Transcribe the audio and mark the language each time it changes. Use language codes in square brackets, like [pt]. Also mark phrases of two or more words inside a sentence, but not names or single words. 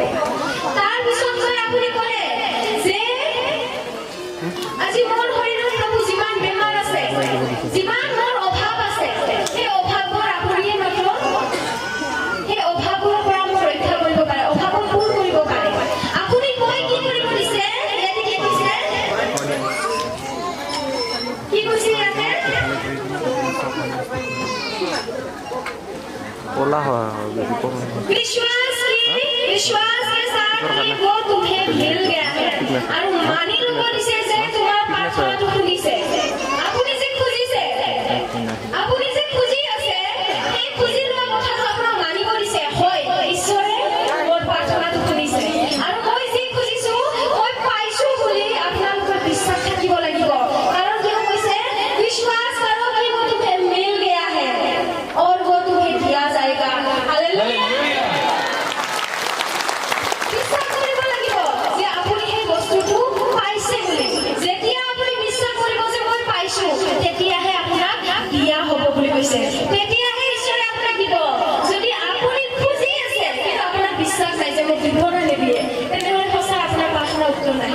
[as] তাৰপিছত গৈ আপুনি ক'লে যে আজি মোৰ শৰীৰত প্ৰভু যিমান বেমাৰ আছে, যিমান মোৰ অভাৱ আছে, সেই অভাৱবোৰ আপুনিয়ে মাত্ৰ সেই অভাৱবোৰৰ পৰা মোক ৰক্ষা কৰিব পাৰে, অভাৱক পূৰ কৰিব পাৰে। আপুনি কৈ কি কৰিব দিছে? ইয়াতে কি কৈছে? কি কৈছে ইয়াতে? [hi] विश्वास के साथ ही वो तुम्हें मिल गया है। [as] আৰু মানি ল'ব দিছে যে তোমাৰ প্ৰাৰ্থনাটো শুনিছে। আপুনি যে খুজিছে, আপুনি যে খুজি আছে, সেই খুজি লোৱা কথাটো আপোনাক মানিব দিছে। হয়, ঈশ্বৰে মোৰ প্ৰাৰ্থনাটো শুনিছে আৰু মই যি খুজিছো মই পাইছো বুলি আপোনালোকৰ বিশ্বাস থাকিব লাগিব। কাৰণ কিয় কৈছে? [hi] विश्वास करो कि वो तुम्हें मिल गया है और वो तुम्हें दिया जाएगा। हालेलुया। [as] বিশ্বাস কৰিব লাগিব যে আপুনি সেই বস্তুটো পাইছে বুলি। যেতিয়া আপুনি বিশ্বাস কৰিব যে মই পাইছো, তেতিয়াহে আপোনাক দিয়া হ'ব বুলি কৈছে। তেতিয়াহে ঈশ্বৰে আপোনাক দিব। যদি আপুনি খুজি আছে কিন্তু আপোনাৰ বিশ্বাস নাই যে মোক দিব নে নিদিয়ে, তেনেহ'লে সঁচা আপোনাৰ প্ৰাৰ্থনা উত্তৰ নাহিব।